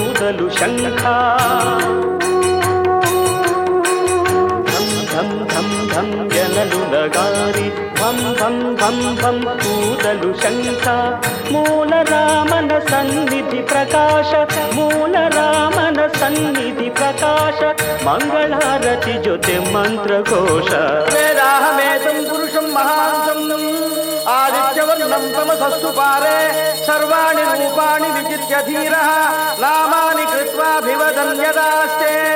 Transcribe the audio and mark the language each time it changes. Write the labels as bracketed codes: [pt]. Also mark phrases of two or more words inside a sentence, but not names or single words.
[kn] ಕೂದಲು ಶಂಖ ಧಂ ಧಂ ಧಂ ಎನ್ನಲು ನಗಾರಿ ಭಂ ಭಂ ಭಂ ಭಂ ಕೂದಲು ಶಂಖ ಮೂಲ ರಾಮನ ಸನ್ನಿಧಿ ಪ್ರಕಾಶ ಮೂಲ ರಾಮನ ಸನ್ನಿಧಿ ಪ್ರಕಾಶ ಮಂಗಳಾರತಿ ಜೊತೆ ಮಂತ್ರಘೋಷ [sa] वेदाहमेतं पुरुषं महान्तं आदित्यवर्णं तमसस्तु पारे सर्वाणि रूपाणि विचित्य धीरः नामानि कृत्वाभिवदन् यदास्ते